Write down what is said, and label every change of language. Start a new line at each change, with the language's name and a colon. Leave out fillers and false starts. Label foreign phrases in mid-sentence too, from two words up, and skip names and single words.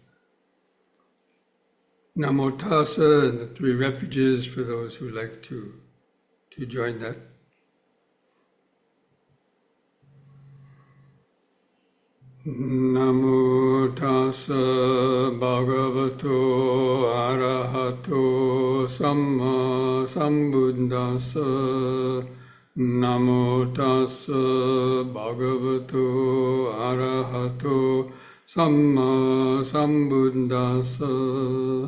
English: Namo Tassa and the three refuges for those who like to join that.
Pali: Namo Tassa Bhagavato Arahato Samma Sambuddhassa. Namo Tassa Bhagavato Arahato Samma Sambuddhassa.